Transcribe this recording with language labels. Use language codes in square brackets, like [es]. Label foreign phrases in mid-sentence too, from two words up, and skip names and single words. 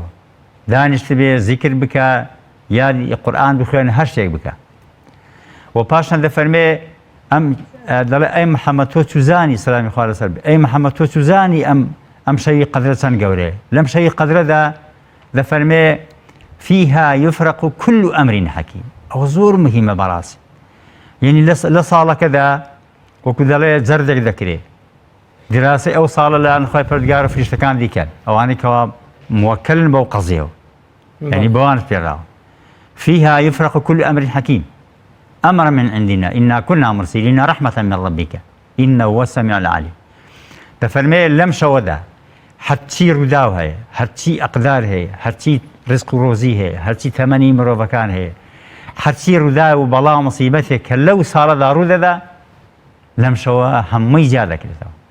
[ckb] دانیشت بێ زیکر بکە یادی قورئان بخوێنە هەر شتێک بکە. و پاشان دەفەرمێ دەڵێ ئەی محەممەد تۆ چوزانی سەلامی خوا لەسەر بێ ئەی محەممەد تۆ چوزانی ئەم شەوی قەدرە چەند گەورەیە. لەم شەوی قەدرەدا دەفەرمێ [ar] فيها يفرق كل أمر حكيم. [ckb] ئەوە زۆر مهمە بەڕاستی. یعنی لە ساڵەکەدا وەکو دەڵێ جەردێک دەکرێت دراسی ئەو ساڵە لەلایەن خۆی پەروەردگار و فریشتەکان دیکەن ئەوانەی کەوا موەکەلن بەو قەزیەوە یعنی بەوانت پێراوە. [ar] فيها يفرق كل أمر حكيم أمر من عندنا إنا كنا مرسلين رحمة من ربك إنه هو السميع العليم. [ckb] دەفەرمێ لەم شەوەدا هەرچی ڕووداو هەیە هەرچی ئەقدار هەیە هەرچی ڕزق و ڕۆزی هەیە هەرچی تەمەنی مرۆڤەکان هەیە هەرچی ڕوودا و بەڵاو مەسیبەتێک کە لەو ساڵەدا ڕوودەدا لەم شەوە هەمووی جا دەکرێتەوە.